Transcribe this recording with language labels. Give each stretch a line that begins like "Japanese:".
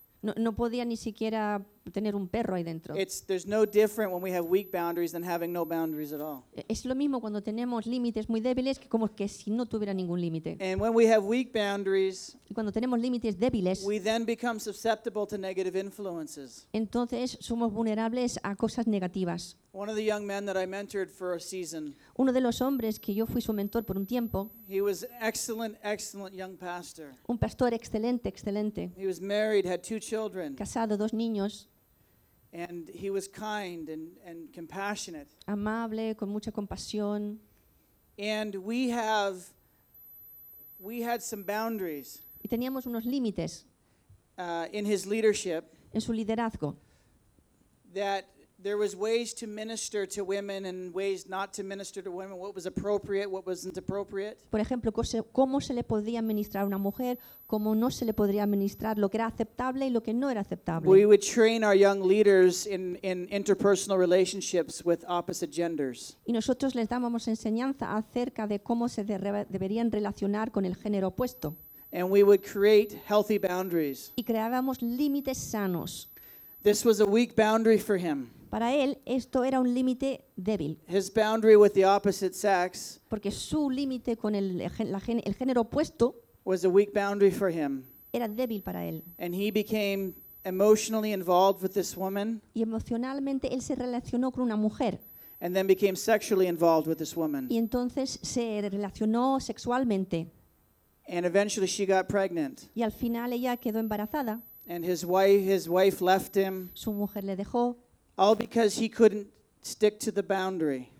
Spanish: No podía ni siquiera tener un perro ahí dentro.
English: There's no different when we have weak boundaries than having no boundaries at all.
Spanish: Es lo mismo cuando tenemos límites muy débiles que como que si no tuviera ningún límite.
English: And when we have weak boundaries,
Spanish: y cuando tenemos límites débiles,
English: we then become susceptible to negative influences.
Spanish: Entonces somos vulnerables a cosas negativas.
English: One of the young men that I mentored for a season.
Spanish: Uno de los hombres que yo fui su mentor por un tiempo.
English: He was excellent young pastor.
Spanish: Un pastor excelente.
English: He was married, had two children.
Spanish: Casado, dos niños.
English: And he was kind and compassionate.
Spanish: Amable, con mucha compasión.
English: And we had some boundaries.
Spanish: Y teníamos unos límites.
English: In his leadership.
Spanish: En su liderazgo.
English: That there was ways to minister to women and ways not to minister to women. What was appropriate, what wasn't appropriate.
Spanish: Por ejemplo, cómo se le podía administrar a una mujer, cómo no se le podría administrar, lo que era aceptable y lo que no era aceptable.
English: We would train our young leaders in interpersonal relationships with opposite genders.
Spanish: Y nosotros les dábamos enseñanza acerca de cómo se deberían relacionar con el género opuesto.
English: And we would create healthy boundaries.
Spanish: Y creábamos límites sanos.
English: This was a weak boundary for him.
Spanish: Para él, esto era un límite débil.
English: His boundary with the opposite sex,
Spanish: porque su límite con el género opuesto,
English: was a weak boundary for him.
Spanish: Era débil para él.
English: And he became emotionally involved with this woman.
Spanish: Y emocionalmente él se relacionó con una mujer.
English: And then became sexually involved with this woman.
Spanish: Y entonces se relacionó sexualmente.
English: And eventually she got pregnant.
Spanish: Y al final ella quedó embarazada.
English: And his wife left him.
Spanish: Su mujer le dejó.
English: All because he couldn't stick to the boundary.